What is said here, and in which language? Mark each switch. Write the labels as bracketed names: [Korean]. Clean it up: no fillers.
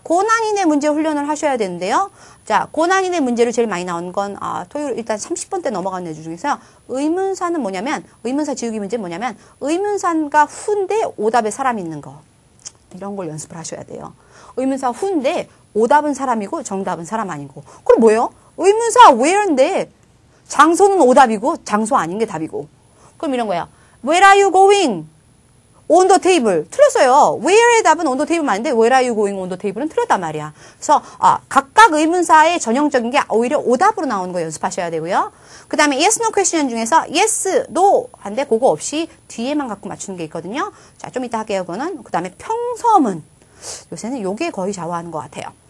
[Korean] 고난이네 문제 훈련을 하셔야 되는데요. 자, 고난이네 문제로 제일 많이 나오는 건 토요일 일단 30번대 넘어간 애들 중에서 의문사는 뭐냐면 의문사 지우기 문제는 뭐냐면 의문사가 후인데 오답에 사람이 있는 거. 이런 걸 연습을 하셔야 돼요. 의문사 후인데 오답은 사람이고 정답은 사람 아니고. 그럼 뭐예요? 의문사 where인데 장소는 오답이고 장소 아닌 게 답이고. 그럼 이런 거야. [English] Where are you going? on the table. [Korean] 틀렸어요. where의 답은 [English] on the table [Korean] 맞는데 [English] where are you going on the table [Korean] 은 틀렸단 말이야. 그래서 각각 의문사의 전형적인 게 오히려 오답으로 나오는 거 연습하셔야 되고요. 그 다음에 [English] yes, no question [Korean] 중에서 yes, no 한데 그거 없이 뒤에만 갖고 맞추는 게 있거든요. 자, 좀 이따 할게요. 그거는. 그 다음에 평서문. 요새는 요게 거의 좌우하는 것 같아요.